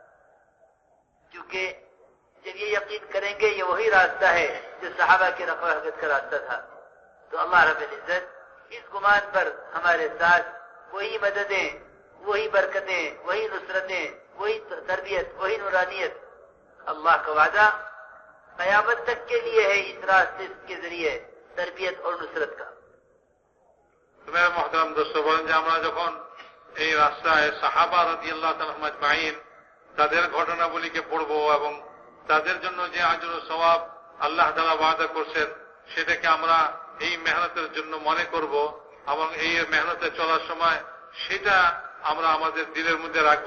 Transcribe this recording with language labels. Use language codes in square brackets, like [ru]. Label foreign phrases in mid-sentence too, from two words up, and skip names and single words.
[ur] کیونکہ جب یہ یقین کریں گے یہ وہی راستہ ہے جو صحابہ کی نقل و حرکت کا راستہ تھا، تو اللہ رب العزت اس گمان پر ہمارے ساتھ وہی مددیں، وہی برکتیں، وہی نصرتیں، وہی تربیت، وہی نورانیت، اللہ کا وعدہ قیامت تک کے لیے ہے اس راستے کے ذریعے تربیت اور نصرت کا۔ میرے محترم دوست [bn] বলেন যে আমরা যখন এই রাস্তায় সাহাবা [ar] رضي الله تعالى أجمعين [bn] তাদের ঘটনাবলীকে পড়ব এবং তাদের জন্য যে আজর ও সওয়াব আল্লাহ তাআলা ওয়াদা করছেন সেটাকে আমরা এই মেহনতের জন্য মনে করব এবং এই মেহনতে চলার সময় সেটা আমরা আমাদের দিলের মধ্যে রাখবো।